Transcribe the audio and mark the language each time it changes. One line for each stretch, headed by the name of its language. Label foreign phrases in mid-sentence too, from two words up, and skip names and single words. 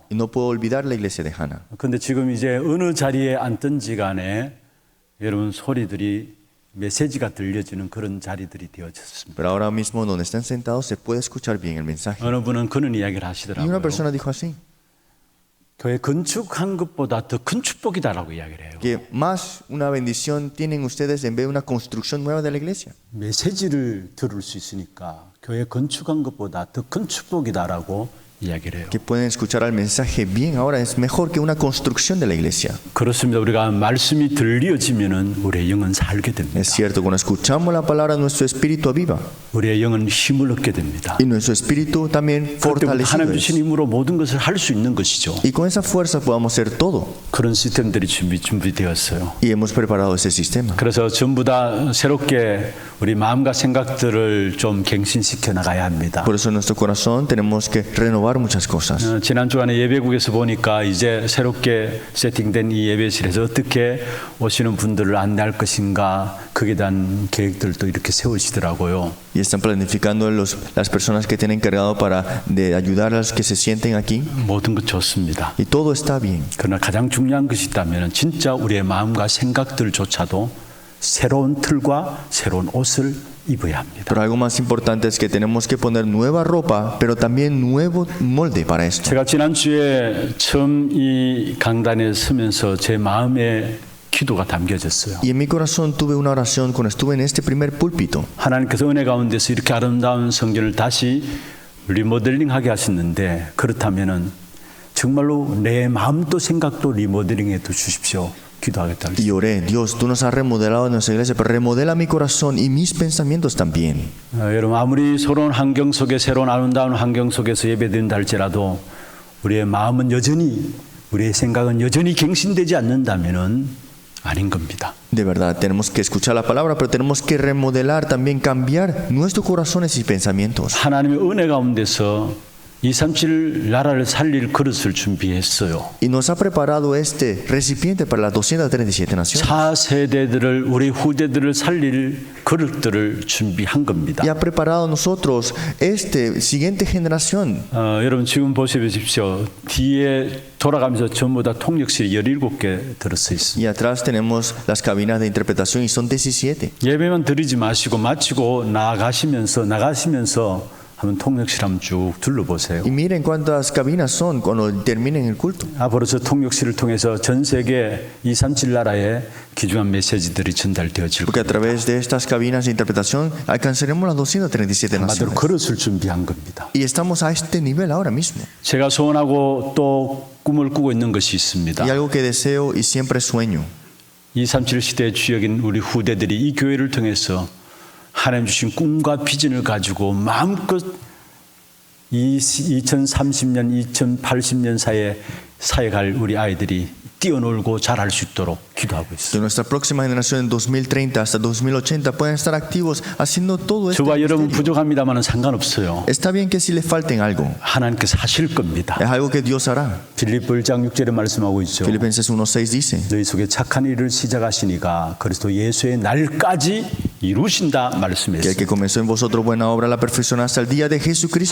Spanish: Y no puedo olvidar la iglesia de Hannah.
Korean: 근데 지금 이제 어느 자리에 앉든지 간에 여러분 소리들이 메시지가 들려지는 그런 자리들이 되어졌습니다.
Spanish: Pero ahora mismo donde están sentados se puede escuchar bien el mensaje.
Korean: 어느 분은 그런 이야기를
Spanish: Y una
Korean: 하시더라고요.
Spanish: persona dijo así,
Korean: 교회 건축한 것보다 더 큰 축복이다라고 이야기를 해요.
Spanish: que más una bendición tienen ustedes en vez de una construcción nueva de la iglesia.
Korean: 메시지를 들을 수 있으니까 교회 건축한 것보다 더 큰 축복이다라고 이야기를 해요.
Spanish: Que pueden escuchar el mensaje bien ahora es mejor que una construcción de la iglesia.
Korean: 그렇습니다. 우리가 말씀이 들려지면은 우리의 영은 살게 됩니다.
Spanish: Es cierto, cuando escuchamos la palabra nuestro espíritu aviva
Korean: 우리의 영은 힘을 얻게 됩니다.
Spanish: y nuestro espíritu también
Korean: 그때
Spanish: fortalecido
Korean: 하나님
Spanish: es.
Korean: 주신 힘으로 모든 것을 할 수 있는 것이죠.
Spanish: Y con esa fuerza podamos hacer todo.
Korean: 그런 시스템들이 준비되었어요.
Spanish: Y hemos preparado ese sistema.
Korean: 그래서 전부 다 새롭게 우리 마음과 생각들을 좀 갱신시켜 나가야 합니다.
Spanish: Por eso en nuestro corazón tenemos que renovar muchas cosas.
Korean: 지난 주간에 예배국에서 보니까 이제 새롭게 세팅된 이 예배실에서 어떻게 오시는 분들을 안내할 것인가 거기에 대한 계획들도 이렇게 세우시더라고요.
Spanish: Y están planificando las personas que tienen encargado para de ayudar a los que se sienten aquí.
Korean: 모든 것 좋습니다.
Spanish: Y todo está bien.
Korean: 그러나 가장 중요한 것이 있다면 진짜 우리의 마음과 생각들조차도 새로운 틀과 새로운 옷을 입어야 합니다.
Spanish: Pero algo más importante es que tenemos que poner nueva ropa, pero también nuevo molde para esto.
Korean: 제가 지난주에 처음 이 강단에 서면서 제 마음에 기도가 담겨졌어요.
Spanish: Y en mi corazón tuve una oración cuando estuve en este primer púlpito.
Korean: 하나님께서 은혜 가운데서 이렇게 아름다운 성전을 다시 리모델링하게 하셨는데 그렇다면은 정말로 내 마음도 생각도 리모델링해 주십시오. 기도하겠다.
Spanish: Y oré, Dios, tú nos has remodelado nuestra iglesia, pero remodela mi corazón y mis pensamientos también.
Korean: 여러분 아무리 새로운 환경 속에 새로운 아름다운 환경 속에서 예배드린다 할지라도 우리의 마음은 여전히 우리의 생각은 여전히 갱신되지 않는다면은 아닌 겁니다.
Spanish: De verdad, tenemos que escuchar la palabra, pero tenemos que remodelar, también cambiar nuestros corazones y pensamientos.
Korean: 하나님의 은혜 가운데서 237 나라를 살릴 그릇을 준비했어요.
Spanish: Y nos ha preparado este recipiente para las 237 naciones.
Korean: 4세대들을 우리 후대들을 살릴 그릇들을 준비한 겁니다.
Spanish: Y ha preparado a nosotros este siguiente generación.
Korean: 여러분 지금 보십시오. 뒤에 돌아가면서 전부 다 통역실이 17개 들어서 있습니다.
Spanish: Y atrás tenemos las cabinas de interpretación y son 17.
Korean: 예배만 드리지 마시고 마치고 나가시면서 한번 통역실 한번 쭉 둘러보세요.
Spanish: Y miren cuántas cabinas son cuando terminen el culto.
Korean: 앞으로 저 통역실을 통해서 전 세계 237 나라에 귀중한 메시지들이 전달되어질
Spanish: Porque a
Korean: 겁니다.
Spanish: través de estas cabinas de interpretación alcanzaremos las 237
Korean: 한마디로
Spanish: naciones.
Korean: 그릇을 준비한 겁니다.
Spanish: Y estamos a este nivel ahora mismo.
Korean: 제가 소원하고 또 꿈을 꾸고 있는 것이 있습니다.
Spanish: Y algo que deseo y siempre sueño.
Korean: 237 시대의 주역인 우리 후대들이 이 교회를 통해서 하나님 주신 꿈과 비전을 가지고 마음껏 2030년, 2080년 사이에 사역할 우리 아이들이 뛰어놀고 잘할 수 있도록 기도하고
Spanish: Que
Korean: 있습니다.
Spanish: nuestra próxima generación en 2030 hasta 2080 puedan estar activos haciendo todo esto.
Korean: 저와 여러분 부족합니다마는 상관없어요.
Spanish: Está bien que si les falten algo.
Korean: 하나님께서 하실 겁니다.
Spanish: Es algo que Dios hará.
Korean: 빌립보 1장 6절에 말씀하고 있죠.
Spanish: Filipenses 1:6 dice.
Korean: 너희 속에 착한 일을 시작하시니까 그리스도 예수의 날까지 이루신다
Spanish: Que el
Korean: 말씀했어요.
Spanish: que comenzó en vosotros buena obra la perfecciona hasta el día de Jesucristo.